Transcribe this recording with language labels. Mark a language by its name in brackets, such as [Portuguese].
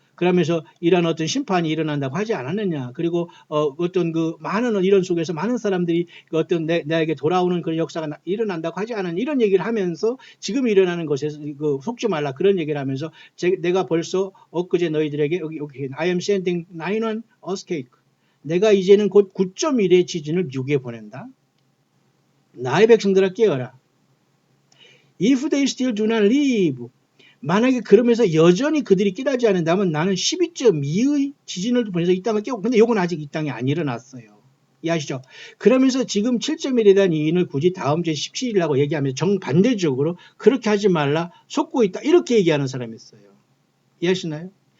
[Korean] 그러면서 이런 어떤 심판이 일어난다고 하지 않았느냐. 그리고 어떤 그 많은 이런 속에서 많은 사람들이 어떤 나에게 돌아오는 그런 역사가 일어난다고 하지 않은 이런 얘기를 하면서 지금 일어나는 것에서 속지 말라 그런 얘기를 하면서 내가 벌써 엊그제 너희들에게 여기 [English] I am sending 9-1 earthquake. [Korean] 내가 이제는 곧 9.1의 지진을 미국에 보낸다. 나의 백성들아 깨어라. [English] If they still do not leave. [Korean] 만약에 그러면서 여전히 그들이 깨닫지 않는다면 나는 12.2의 지진을 보내서 이 땅을 깨고 근데 이건 아직 이 땅에 안 일어났어요. 이해하시죠? 그러면서 지금 7.1에 대한 이인을 굳이 다음 주에 17일이라고 얘기하면서 정반대적으로 그렇게 하지 말라 속고 있다 이렇게 얘기하는 사람이 있어요. 이해하시나요?